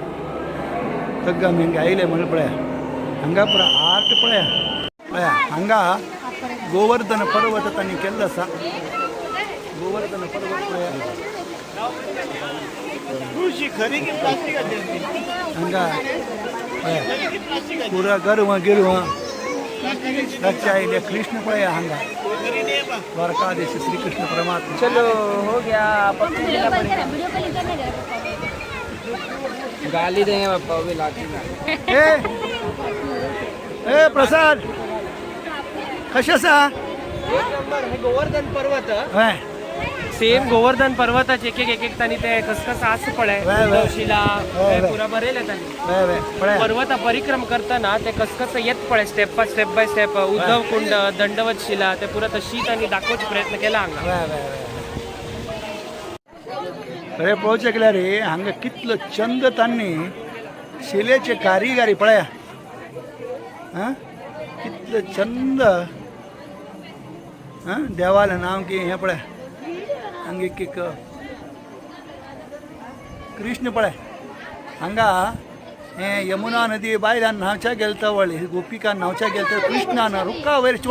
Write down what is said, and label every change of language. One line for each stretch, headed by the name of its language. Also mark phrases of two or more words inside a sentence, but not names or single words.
Konkani: तग्ग आमी हांगा आयले म्हणून पळया हांगा पुरा आर्ट पळया पळया हांगा गोवर्धन पर्वत तांणी केल्लो आसा गोवर्धन पर्वत पळया हांगा पळया पुरा गर्व गिरव ताचे आयले कृष्ण पळया हांगा द्वारकाधीश श्री कृष्ण परमात्मा
Hindi: चलो हो गया गाली देंगे पापा अभी लाठी
Konkani: ए प्रसाद कशें आसा गोवर्धन पर्वत हय सेम गोवर्धन पर्वताचे एक तांणी ते कसं आस पळय शिला ते पुरा बरयलें तांणी हय हय पळया पर्वता परिक्रम करताना ते कसं येत पळय
English: step by step
Konkani: उद्धव कुंड दंडवत शिला ते पुरा तशी तांणी दाखोवचे प्रयत्न केला हांगा हय हय खरें पळोवचें गेल्यार रे हांगा कितलो चंद तांणी शिलेचे कारिगिरी पळया हां कितलो चंद हां देवालें नांव की हें पळय हांगा एक कृष्ण पळय हांगा हें यमुना नदी बायलान न्हांवच्या गेलता वळी गोपिका न्हांवच्या गेलता कृष्णान रुक्का वयर चोड